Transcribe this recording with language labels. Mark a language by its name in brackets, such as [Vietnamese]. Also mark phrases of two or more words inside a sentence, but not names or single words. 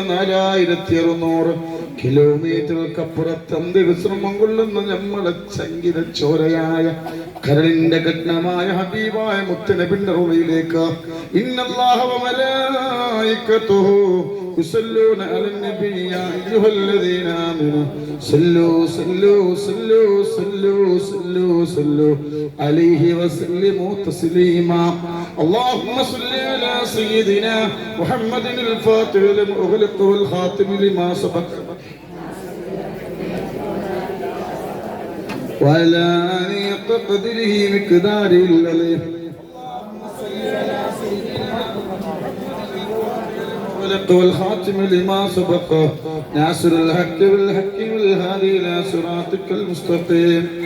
[Malayalam] 4600 കിലോമീറ്ററുകൾക്കപ്പുറത്ത് അന്ത്യവിശ്രമം കൊള്ളുന്ന നമ്മളെ ചങ്കിര ചോരയായ കരളിന്റെ ഘട്ടമായ ഹബീബായ മുത്തുനബിന്റെ റൂഹിലേക്ക് [Arabic] إن الله وملائكته يصلون على النبي يا أيها الذين آمنوا صلوا صلوا صلوا صلوا صلوا صلوا عليه وسلموا تسليما. اللهم صل على سيدنا محمد الفاتح لما أغلق والخاتم لما سبق وعلى آله قدره مقداره العظيم. اللهم صل على سيدنا محمد والخاتم لما سبق ناصر الحق بالحق والهادي إلى صراطك المستقيم.